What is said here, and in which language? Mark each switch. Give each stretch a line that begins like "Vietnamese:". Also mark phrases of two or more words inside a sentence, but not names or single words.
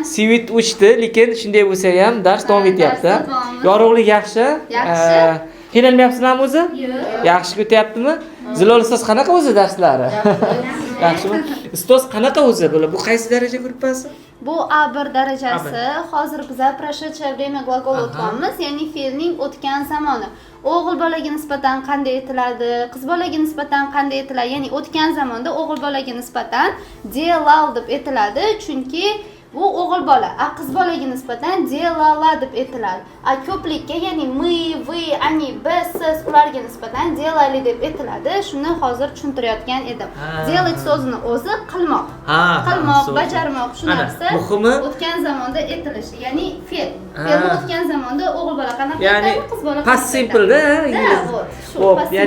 Uzbek: Svit o'chdi, lekin shunday bo'lsa ham dars davom etyapti. Yorug'lik yaxshi? Yaxshi. Qiynalmayapsizlarmi o'zi? Yo'q. Yaxshi o'tyaptimi? Zilola ustoz qanaqa o'zi darslari? Yaxshimi? Ustoz qanaqa o'zi? Bu qaysi daraja gruppasi? Bu A1 darajasi. Hozir biz
Russian: прошедшее время gлагol
Uzbek: o'tyapmiz, ya'ni fe'lning o'tgan zamoni. O'g'il bolaga nisbatan qanday aytiladi, qiz bolaga nisbatan qanday aytiladi? Ya'ni o'tgan zamonda o'g'il bolaga nisbatan delal deb aytiladi, chunki bu o'g'il bola. Qiz bolaga nisbatan delala deb aytiladi. Ko'plikka, ya'ni
Russian: мы, вы, они,
Uzbek: biz, siz ularga nisbatan delali deb aytiladi. Shuni hozir tushuntirayotgan edim. Делать so'zini o'zi qilmoq. Qilmoq, bajarmoq shu narsa. Muhimi o'tgan zamonda aytilishi, ya'ni fe'l. Fe'lni o'tgan zamonda o'g'il bola qanaqa ya'ni aytadi, qiz bola
English: past simple-
Uzbek: da ingliz. Xo'p, ya'ni